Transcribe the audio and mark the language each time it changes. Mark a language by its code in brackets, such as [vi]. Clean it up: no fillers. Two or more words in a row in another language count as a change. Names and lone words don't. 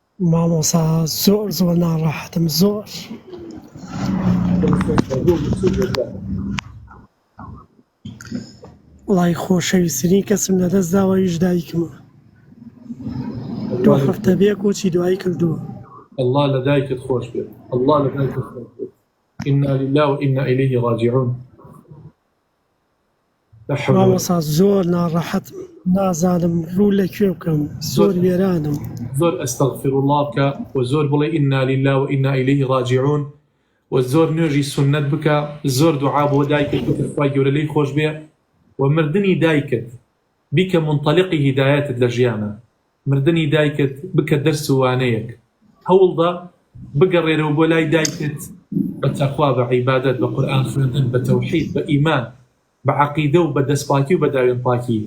[ckb] مامۆستا زۆر ناڕەحەتم زۆر. وڵای خۆشەویستترین کەسم لەدەست داوە هیچ دایکمە. 2 هەفتە بێ کۆچی دوایی کردووە. الله لدايك خوش بيت، الله لدايك خوش بيت. [ar] إنا لله وإنا إليه راجعون. [ckb] مامۆستا زۆر ناڕەحەتم، نازانم ڕوو لەکوێ بکەم، زۆر وێرانم. زۆر [ar] أستغفر الله [ckb] بکە وزۆر بڵێ [ar] إنا لله وإنا إليه راجعون [ckb] وزۆر نوێژی سنت بکە، زۆر دوعا بۆ دایکت بکە خوای گەورە لێی خۆش بێ و مردنی دایکت بیکە منطلقی هیدایەتت لە ژیانە. مردنی دایکت بکە دەرس و وانەیەک، هەوڵدا بگەڕێرەوە بۆ لای دایکت بە تەخوا، بە عیبادەت، بە قورئان خوێندن، بە تەوحید، بە ئیمان، بە عەقیدە و بە دەستپاکی و بە داوێن پاکی.